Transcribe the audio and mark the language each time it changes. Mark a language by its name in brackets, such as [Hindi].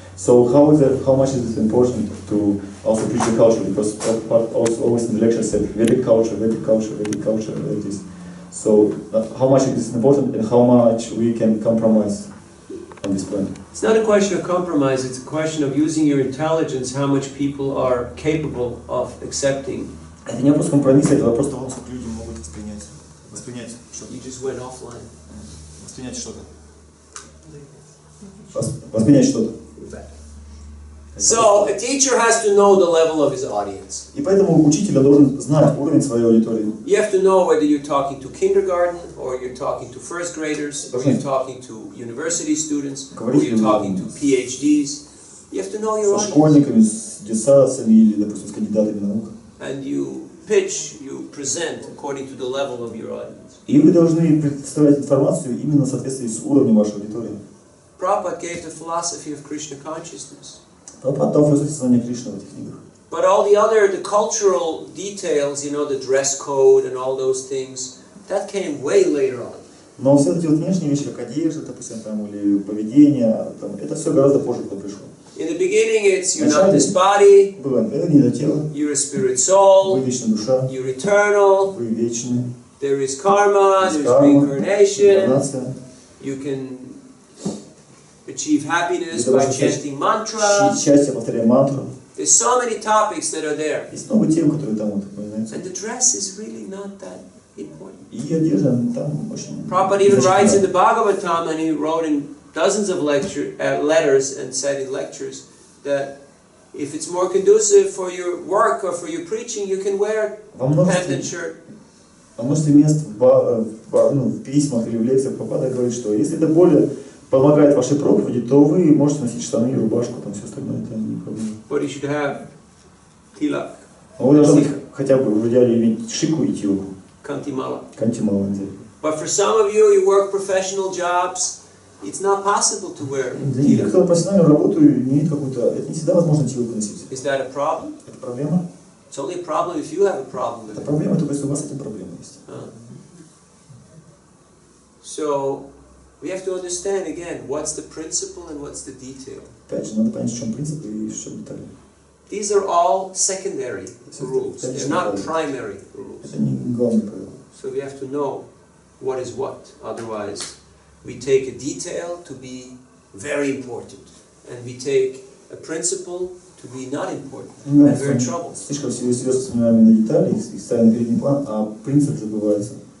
[English] So how much is it important to also preach the culture, because Prabhupada also always in the lecture said Vedic culture, Vedic culture, Vedic culture, like this. So how much it is important and how much we can compromise on this point? It's not a question of compromise, it's a question of using your intelligence, how much people are capable of accepting. [Russian] Это не вопрос компромисса, это вопрос того, сколько люди могут воспринять что-то. [English] You just went offline. [Russian] Воспринять что-то. Воспринять что-то. [English] So, a teacher has to know the level of his audience. [Russian] И поэтому учитель должен знать уровень своей аудитории. [English] You have to know whether you're talking to kindergarten, or you're talking to first graders, or you're talking to university students, or you're talking to PhDs. You have to know your [Russian] Со [English] audience. [Russian] школьниками, с диссертациями или, допустим, с кандидатами наук. [English] And you pitch, you present according to the level of your audience. [Russian] И вы должны представлять информацию именно в соответствии с уровнем вашей аудитории. [English] Prabhupada gave the philosophy of Krishna consciousness. [Russian] Прабхупада дал философию сознания Кришны в этих книгах. [English] But all the cultural details, you know, the dress code and all those things, that came way later on. [Russian] Но все эти вот внешние вещи, как одежда, допустим, там, или поведение, там, это все гораздо позже туда пришло. [English] In the beginning, it's you're not this body, [Russian] Было, это не это тело, [English] you're a spirit soul, [Russian] вы вечная душа, [English] you're eternal, [Russian] вы вечны, [English] there is karma, [Russian] есть [English] there's [Russian] карма, [English] reincarnation, [Russian] инкарнация. [English] you can achieve happiness [Russian] Вы [English] by [Russian] должны [English] chanting mantra. [Russian] счастье, повторяя мантру. [English] There's so many topics that are there. [Russian] Есть много тем, которые там вот упоминаются. [English] And the dress is really not that important. [Russian] И одежда там очень... [English] Prabhupada even writes in the Bhagavatam, and he wrote in dozens of letters and said in lectures that if it's more conducive for your work or for your preaching, you can wear pant and shirt. [Russian] Во множестве мест в письмах или в лекциях Прабхупада говорит, что если это более помогает вашей проповеди, то вы можете носить штаны и рубашку, там все остальное, это не проблема. [English] But you should have tilak. [Russian] Но вы должны хотя бы в идеале иметь шику и тилку. [English] Kantimala. [Russian] Кантимала. [English] But for some of you, you work professional jobs, it's not possible to wear [Russian] Для них, [English] tilak. [Russian] кто профессиональную работу имеет какую-то, это не всегда возможно тилку носить. [English] Is that a problem? [Russian] Это проблема? [English] It's only a problem if you have a problem with [Russian] Это [English] it. [Russian] проблема только если у вас с этим проблема есть. [English] So, we have to understand again, what's the principle and what's the detail. [Russian] Опять же, надо понять, в чем принцип и в чем детали. [English] These are all secondary rules. They're not primary rules. [Russian] Это не главное правило. [English] So we have to know what is what. Otherwise, we take a detail to be very important, and we take a principle to be not important, and we're in trouble. [Russian] Слишком серьезно воспринимаем именно детали, их ставим на передний план, а принцип забывается.